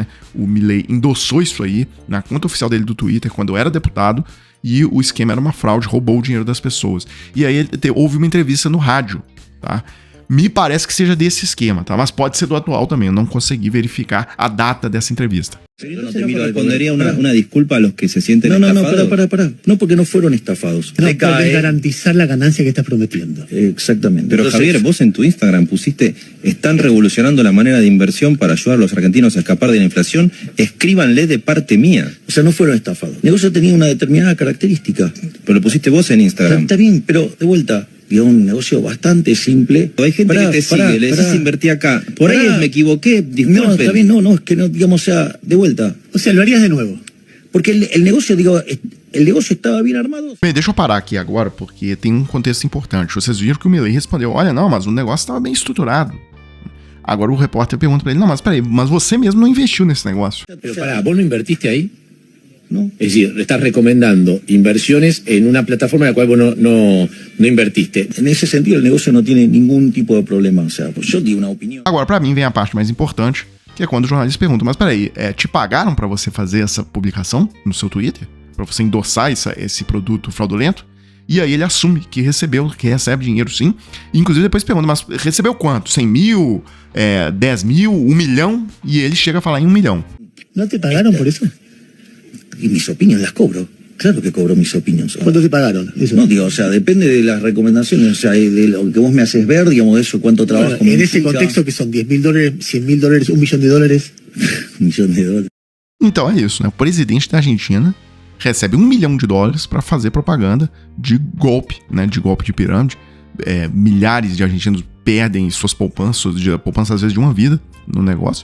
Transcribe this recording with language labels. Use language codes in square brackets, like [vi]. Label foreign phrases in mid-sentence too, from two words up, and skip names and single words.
[pt] O Milei endossou isso aí na conta oficial dele do Twitter quando era deputado, e o esquema era uma fraude, roubou o dinheiro das pessoas. E aí houve uma entrevista no rádio, tá? Me parece que seja desse esquema, tá? Mas pode ser do atual também. Eu não consegui verificar a data dessa entrevista. [es] Yo no te respondería una disculpa a los que se sienten estafados. No, para. No, porque no fueron estafados. No, porque garantizar la ganancia que estás prometiendo. Exactamente. Pero entonces, Javier, vos en tu Instagram pusiste, están revolucionando la manera de inversión para ayudar a los argentinos a escapar de la inflación, escríbanle de parte mía. O sea, no fueron estafados. El negocio tenía una determinada característica. Pero lo pusiste vos en Instagram. Está bien, pero de vuelta, digamos, un negocio bastante simple. Hay gente que te sigue, le decís invertí acá. Por ahí me equivoqué, disculpen. No, está bien, no, es que no, digamos, o sea, de vuelta. O sea, lo harías de nuevo. Porque el negocio, el negocio [pt] estava bem armado. Bem, deixa eu parar aqui agora, porque tem um contexto importante. Vocês viram que o Milei respondeu, olha, não, mas o negócio estava bem estruturado. Agora o repórter pergunta pra ele, não, mas peraí, mas você mesmo não investiu nesse negócio. [es] Pero pará, ¿vos no invertiste ahí? No. Es decir, le estás recomendando inversiones en una plataforma en la cual vos no invertiste. En ese sentido, el negocio no tiene ningún tipo de problema. O sea, pues yo di una opinión. [pt] Agora, pra mim, vem a parte mais importante, que é quando o jornalista pergunta, mas peraí, te pagaram pra você fazer essa publicação no seu Twitter? Pra você endossar esse produto fraudulento? E aí ele assume que recebe dinheiro sim. E inclusive depois pergunta, mas recebeu quanto? 100 mil? 10 mil? 1 milhão? E ele chega a falar em 1 milhão. Não te pagaram por isso? [es] Y mis opiniones las cobro. Claro que cobro mis opinions. ¿Cuánto te pagaron? Eso. No, digo, o sea, depende de las recomendaciones, o sea, de lo que vos me haces ver, digamos, eso, cuánto trabajo. Bueno, en ese contexto que son $10.000, $100.000, $1 milhão. $1 milhão. [pt] Então é isso, né? O presidente da Argentina recebe $1 milhão para fazer propaganda de golpe, né? De golpe de pirâmide. Milhares de argentinos perdem suas poupanças, às vezes de uma vida no negócio.